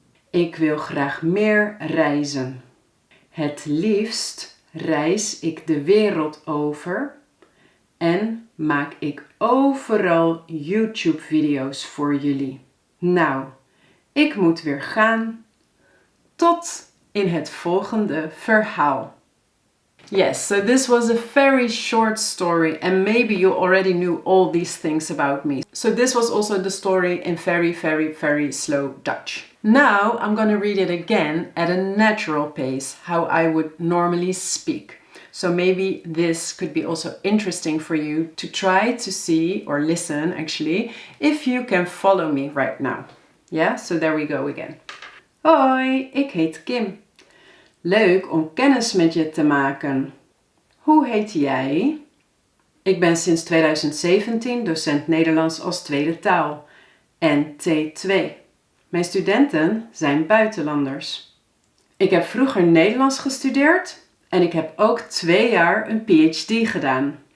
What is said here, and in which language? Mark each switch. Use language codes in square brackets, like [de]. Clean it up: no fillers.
[nl] Ik wil graag meer reizen. Het liefst reis ik de wereld over en maak ik overal YouTube-video's voor jullie. Nou, ik moet weer gaan. Tot in het volgende verhaal. [en] Yes, so this was a very short story and maybe you already knew all these things about me. So this was also the story in very, very, very slow Dutch. Now I'm going to read it again at a natural pace, how I would normally speak. So maybe this could be also interesting for you to try to see or listen actually if you can follow me right now. Yeah, so there we go again. [nl] Hoi, ik heet Kim. Leuk om kennis met je te maken. Hoe heet jij? Ik ben sinds 2017 docent Nederlands als tweede taal, NT2. Mijn studenten zijn buitenlanders. Ik heb vroeger Nederlands gestudeerd en ik heb ook 2 jaar een PhD gedaan.